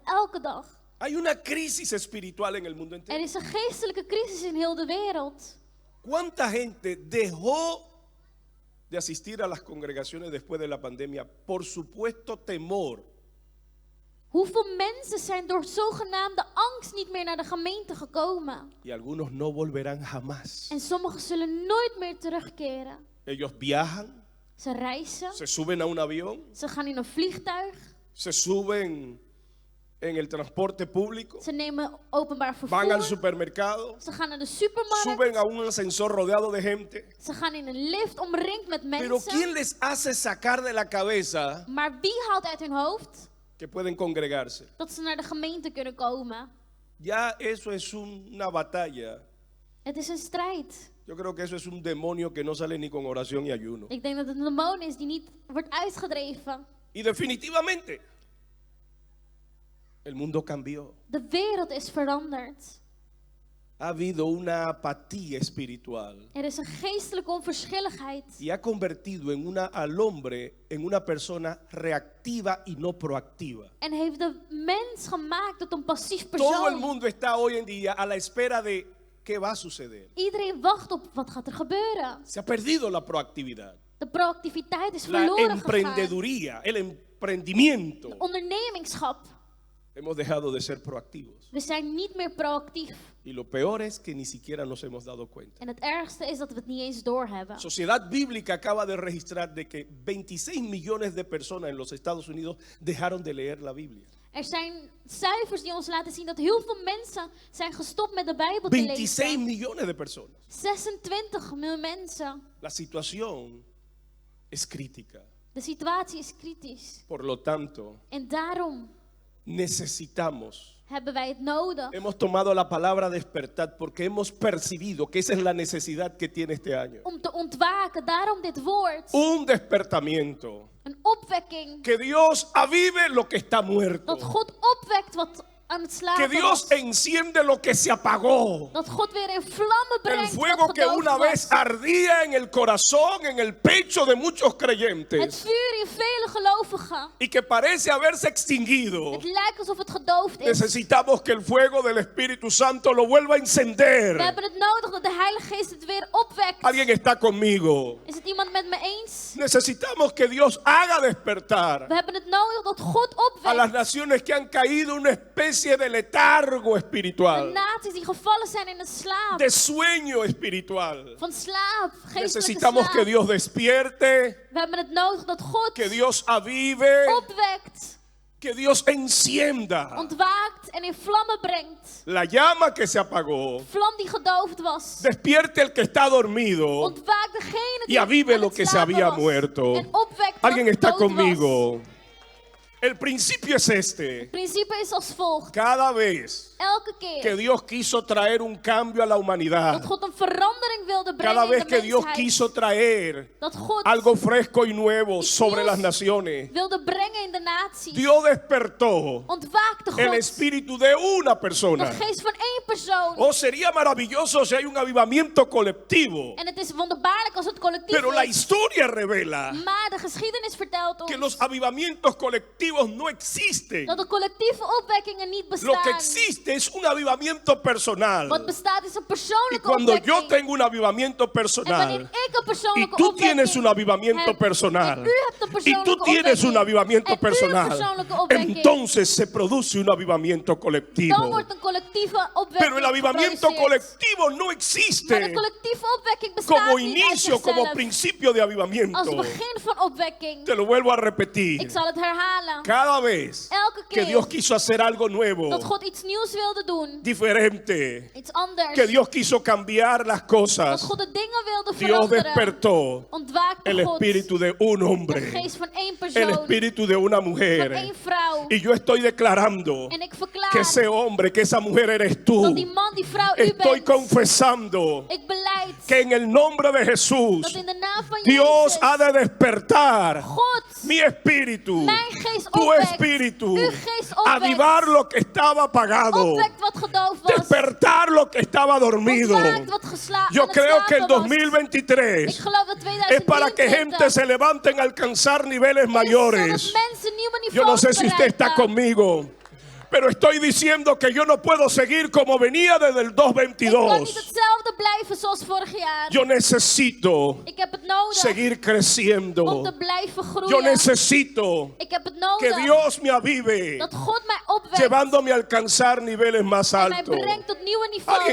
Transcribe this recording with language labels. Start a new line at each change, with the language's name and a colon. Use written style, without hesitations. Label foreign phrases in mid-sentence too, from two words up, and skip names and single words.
Dutch: Elke dag.
Spanish: Hay una crisis espiritual en el mundo
Dutch: Er
Spanish: entero.
Dutch: is een geestelijke crisis in heel de wereld.
Spanish: ¿Cuánta gente dejó de asistir a las congregaciones después de la pandemia por supuesto temor?
Dutch: Hoeveel mensen zijn door zogenaamde angst niet meer naar de gemeente gekomen?
Spanish: Y algunos no volverán jamás.
Dutch: En sommigen zullen nooit meer terugkeren.
Spanish: Ellos viajan,
Dutch: Ze reizen,
Spanish: se suben a un avión,
Dutch: ze gaan in een vliegtuig,
Spanish: se suben en el transporte público,
Dutch: ze nemen openbaar van al vervoer,
Spanish: supermercado,
Dutch: ze gaan naar de supermarkt,
Spanish: suben a un ascensor rodeado de gente.
Dutch: ze gaan in een lift omringd met
Spanish: Pero
Dutch: mensen.
Spanish: ¿quién les hace sacar de la cabeza
Dutch: Maar wie haalt uit hun hoofd
Spanish: que pueden congregarse?
Dutch: dat ze naar de gemeente kunnen komen?
Spanish: Ya eso es una batalla.
Dutch: Het is een strijd.
Spanish: Yo creo que eso es un demonio que no sale ni con oración y ayuno.
Dutch: Ik denk dat het een demon is die niet wordt uitgedreven.
Spanish: Y definitivamente, el mundo cambió.
Dutch: De wereld is veranderd.
Spanish: Ha habido una apatía espiritual
Dutch: Er is een geestelijke onverschilligheid.
Spanish: y ha convertido al hombre en una persona reactiva y no proactiva.
Dutch: En heeft de mens gemaakt tot een passief
Spanish: Todo el
Dutch: persoon.
Spanish: mundo está hoy en día a la espera de qué va a suceder.
Dutch: Iedereen wacht op wat gaat er gebeuren.
Spanish: Se ha perdido la proactividad,
Dutch: De proactiviteit is
Spanish: la
Dutch: verloren gegaan.
Spanish: emprendeduría, el emprendimiento.
Dutch: De ondernemingschap.
Spanish: Hemos dejado de ser proactivos.
Dutch: We zijn niet meer proactief.
Spanish: Y lo peor es que ni siquiera nos hemos dado cuenta.
Dutch: En het ergste is dat we het niet eens doorhebben.
Spanish: Sociedad Bíblica acaba de registrar de que 26 millones de personas en los Estados Unidos dejaron de leer la Biblia.
Dutch: Er zijn cijfers die ons laten zien dat heel veel mensen zijn gestopt met de Bijbel te 26 lezen.
Spanish: millones de personas.
Dutch: 26 miljoen mensen.
Spanish: La situación es crítica.
Dutch: De situatie is kritisch.
Spanish: Por lo tanto,
Dutch: En daarom
Spanish: necesitamos.
Dutch: hebben wij het nodig
Spanish: Hemos tomado la palabra despertar porque hemos percibido que esa es la necesidad que tiene este año.
Dutch: om te ontwaken. Daarom dit woord.
Spanish: Un despertamiento.
Dutch: Een opwekking.
Spanish: Que Dios avive lo que está muerto.
Dutch: Dat God opwekt wat aan het
Spanish: Que
Dutch: slapen
Spanish: Dios
Dutch: was.
Spanish: enciende lo que se apagó.
Dutch: Dat God weer in vlammen
Spanish: El
Dutch: brengt
Spanish: fuego
Dutch: wat
Spanish: que
Dutch: gedoofd
Spanish: una vez
Dutch: was.
Spanish: ardía en el corazón, en el pecho de muchos
Dutch: Het
Spanish: creyentes
Dutch: vuur in vele gelovigen.
Spanish: y que parece haberse extinguido.
Dutch: Het lijkt alsof het gedoofd is.
Spanish: Necesitamos que el fuego del Espíritu Santo lo vuelva a
Dutch: We
Spanish: encender.
Dutch: hebben het nodig dat de Heilige Geest het weer opwekt.
Spanish: Alguien está conmigo.
Dutch: Is het iemand met me eens?
Spanish: Necesitamos que Dios haga despertar
Dutch: We hebben het nodig dat God
Spanish: a las
Dutch: opwekt.
Spanish: naciones que han caído en una especie de letargo
Dutch: De
Spanish: espiritual,
Dutch: naties die gevallen zijn in een slaap.
Spanish: de sueño espiritual.
Dutch: Van slaap. Geestelijke
Spanish: Necesitamos
Dutch: slaap.
Spanish: que Dios despierte,
Dutch: We hebben het nodig dat God
Spanish: que Dios avive,
Dutch: opwekt,
Spanish: que Dios encienda
Dutch: ontwaakt en in vlammen brengt.
Spanish: la llama que se apagó.
Dutch: Vlam die gedoofd was.
Spanish: Despierte el que está dormido
Dutch: Ontwaakt degene
Spanish: y
Dutch: die
Spanish: avive
Dutch: aan
Spanish: lo
Dutch: het
Spanish: que se
Dutch: slapen
Spanish: había
Dutch: was.
Spanish: muerto.
Dutch: En opwekt
Spanish: Alguien
Dutch: wat
Spanish: está
Dutch: dood was.
Spanish: conmigo. El principio es este.
Dutch: Het principe is als volgt.
Spanish: Cada vez
Dutch: Elke
Spanish: que
Dutch: keer
Spanish: Dios quiso traer un cambio a la humanidad,
Dutch: dat God een verandering wilde
Spanish: cada
Dutch: brengen
Spanish: vez
Dutch: in de
Spanish: que Dios
Dutch: mensheid.
Spanish: quiso traer
Dutch: Dat God
Spanish: algo fresco y nuevo
Dutch: Iets
Spanish: sobre
Dutch: nieuws
Spanish: las naciones,
Dutch: wilde brengen in de naties.
Spanish: Dios despertó
Dutch: Ontwaakte
Spanish: el
Dutch: God
Spanish: espíritu de una
Dutch: de
Spanish: persona.
Dutch: geest van één persoon.
Spanish: Oh, sería maravilloso si hay un avivamiento colectivo,
Dutch: En het is wonderbaarlijk als het collectief
Spanish: pero la
Dutch: is.
Spanish: historia revela
Dutch: Maar de geschiedenis vertelt
Spanish: que
Dutch: ons
Spanish: los avivamientos colectivos no existen.
Dutch: dat de collectieve opwekkingen niet
Spanish: Lo que
Dutch: bestaan.
Spanish: existe es un avivamiento personal.
Dutch: Wat bestaat is een
Spanish: Y
Dutch: persoonlijke
Spanish: cuando yo
Dutch: opwekking.
Spanish: tengo un avivamiento
Dutch: En wanneer
Spanish: personal,
Dutch: ik een
Spanish: y
Dutch: persoonlijke
Spanish: tú
Dutch: opwekking
Spanish: tienes un avivamiento
Dutch: heb,
Spanish: personal,
Dutch: en u hebt een
Spanish: y
Dutch: persoonlijke
Spanish: tú tienes un
Dutch: opwekking,
Spanish: avivamiento
Dutch: en u een
Spanish: personal,
Dutch: persoonlijke opwekking,
Spanish: entonces se produce un avivamiento
Dutch: dan
Spanish: colectivo.
Dutch: wordt een collectieve opwekking
Spanish: Pero el avivamiento
Dutch: geproduceerd.
Spanish: colectivo no
Dutch: Maar de
Spanish: existe
Dutch: collectieve opwekking bestaat
Spanish: como
Dutch: niet uit
Spanish: inicio, como
Dutch: zichzelf.
Spanish: principio de avivamiento.
Dutch: Als begin van opwekking.
Spanish: Te lo vuelvo a repetir.
Dutch: Ik zal het herhalen.
Spanish: Cada vez
Dutch: Elke
Spanish: que
Dutch: keer
Spanish: Dios quiso hacer algo nuevo,
Dutch: dat God iets nieuws wilde doen.
Spanish: diferente,
Dutch: Iets anders.
Spanish: que Dios quiso cambiar las
Dutch: Dat
Spanish: cosas,
Dutch: God de dingen wilde
Spanish: Dios
Dutch: veranderen.
Spanish: despertó
Dutch: Ontwaakte
Spanish: el
Dutch: God
Spanish: espíritu de un
Dutch: de
Spanish: hombre,
Dutch: geest van één
Spanish: el
Dutch: persoon.
Spanish: espíritu de una
Dutch: Van
Spanish: mujer.
Dutch: één vrouw.
Spanish: Y yo estoy declarando
Dutch: En ik verklaar
Spanish: que ese hombre, que esa mujer eres
Dutch: dat
Spanish: tú.
Dutch: die man, die vrouw u
Spanish: Estoy
Dutch: bent.
Spanish: confesando
Dutch: Ik beleid
Spanish: que en el nombre de
Dutch: dat
Spanish: Jesús,
Dutch: in de naam van
Spanish: Dios
Dutch: Jezus
Spanish: ha de despertar
Dutch: God
Spanish: mi espíritu,
Dutch: mijn geest
Spanish: tu
Dutch: opwekt.
Spanish: espíritu,
Dutch: Uw geest opwekt.
Spanish: avivar lo que estaba apagado,
Dutch: opwekt wat gedoofd was.
Spanish: despertar lo que estaba dormido.
Dutch: Ontwaakt wat
Spanish: Yo
Dutch: aan het
Spanish: creo que el
Dutch: slapen was.
Spanish: 2023
Dutch: Ik geloof dat
Spanish: es para que
Dutch: 2023
Spanish: gente se levanten a alcanzar niveles
Dutch: is
Spanish: mayores.
Dutch: zodat mensen nieuwe
Spanish: Yo no
Dutch: niveaus
Spanish: sé si usted está
Dutch: bereiken.
Spanish: conmigo, pero estoy diciendo que yo no puedo seguir como venía desde el
Dutch: Ik kan niet
Spanish: 2:22.
Dutch: hetzelfde blijven zoals vorig jaar.
Spanish: Yo necesito
Dutch: Ik heb het nodig
Spanish: seguir
Dutch: om
Spanish: creciendo.
Dutch: te blijven
Spanish: Yo
Dutch: groeien.
Spanish: necesito
Dutch: Ik heb het
Spanish: que
Dutch: nodig
Spanish: Dios me avive,
Dutch: dat God mij opwekt
Spanish: llevándome a alcanzar niveles más
Dutch: en mij
Spanish: altos.
Dutch: brengt tot nieuwe
Spanish: Alguien